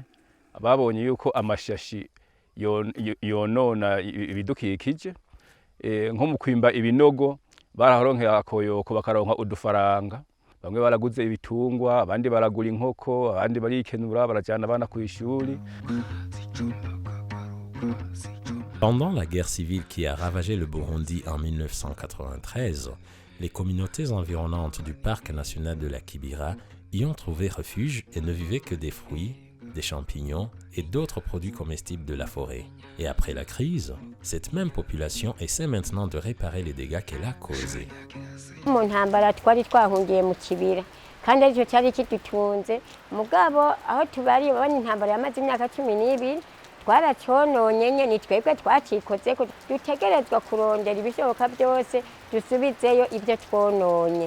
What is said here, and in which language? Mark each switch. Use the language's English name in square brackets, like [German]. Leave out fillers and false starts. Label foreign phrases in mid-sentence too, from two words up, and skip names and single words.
[Rundi] Babonye yuko amashashi yonona ibidukikije, nko mu kwimba ibinogo bararonkera akoyoko bakaronka udufaranga. Bamwe baraguze ibitungwa, abandi baragura inkoko, abandi barikenura barajana abana ku ishuri. [French] Pendant la guerre civile qui a ravagé le Burundi en 1993, les communautés environnantes du parc national de la Kibira y ont trouvé refuge et ne vivaient que des fruits, des champignons et d'autres produits comestibles de la forêt. Et après la crise, cette même population essaie maintenant de réparer les dégâts qu'elle a causés. [Rundi] Mu ntambara twari twahungiye mu Kibira kandi aricyo cyari kidutunze mugabo aho tubari babona intambara yamaze imyaka 12 twaracyononye nyene twebwe twacikoze ko dutegerezwa kurondera ibishoboka byose dusubizeyo ibyo twononye.